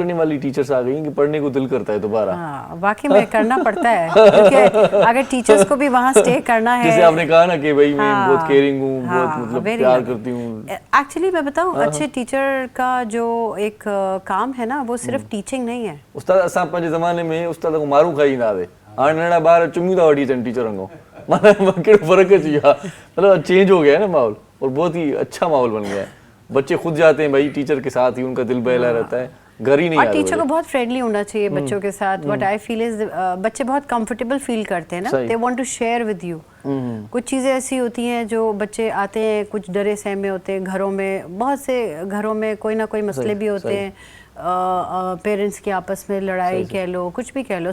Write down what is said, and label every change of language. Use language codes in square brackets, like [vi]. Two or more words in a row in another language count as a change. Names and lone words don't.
[ur] کرنے والی ٹیچرز آ گئی ہیں کہ پڑھنے کو دل کرتا ہے دوبارہ. ہاں، واقعی میں کرنا پڑتا ہے کیونکہ اگر ٹیچرز کو بھی وہاں سٹے کرنا ہے. جیسے آپ نے کہا نا کہ بھائی میں हाँ, بہت کیئرنگ ہوں, हाँ, بہت مطلب very प्यार loving। کرتی ہوں. ایکچولی میں بتاؤں، اچھے ٹیچر کا جو ایک کام ہے نا، وہ صرف ٹیچنگ نہیں ہے. [sd] उस्ताद असां पंहिंजे ज़माने में उस्ताद को मारूं खाई ना दे, हाणे नंढा ॿार चुमियूं था वठी अचनि टीचरनि खां। माना कहिड़ो फ़र्क़ु अची वियो आहे, [ur] مطلب چینج ہو گیا ہے نا ماحول، اور بہت ہی اچھا ماحول بن گیا ہے. بچے خود جاتے ہیں بھائی ٹیچر کے ساتھ ہی، ان کا دل بہلا رہتا ہے، گھر ہی نہیں और आते ٹیچر کو बच्चे। بہت فرینڈلی ہونا چاہیے بچوں کے ساتھ. [en] What I feel is [ur] بچے بہت کمفرٹیبل فیل کرتے ہیں نا, सही। [en] They want to share with you. [ur] کچھ چیزیں ایسی ہوتی ہیں جو بچے آتے ہیں، کچھ ڈرے سہمے ہوتے ہیں گھروں میں، بہت سے گھروں میں کوئی نہ کوئی مسئلے بھی ہوتے ہیں، پیرنٹس کی آپس میں لڑائی کہہ لو، کچھ بھی کہہ لو.